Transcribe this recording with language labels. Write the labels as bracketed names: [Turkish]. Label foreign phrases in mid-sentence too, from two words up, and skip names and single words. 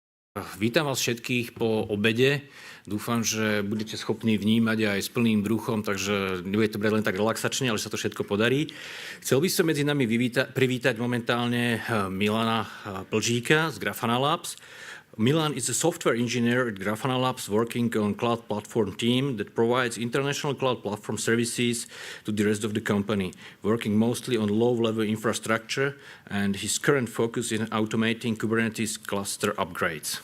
[Slovak] Vítam vás všetkých po obede. Dúfam, že budete schopní vnímať aj s plným bruchom, takže nebude to brať len tak relaxačne, ale že sa to všetko podarí. Chcel by som medzi nami privítať momentálne Milana Plžíka z Grafana Labs. [English] Milan is a software engineer at Grafana Labs working on cloud platform team that provides international cloud platform services to the rest of the company, working mostly on low-level infrastructure, and his current focus is in automating Kubernetes cluster upgrades.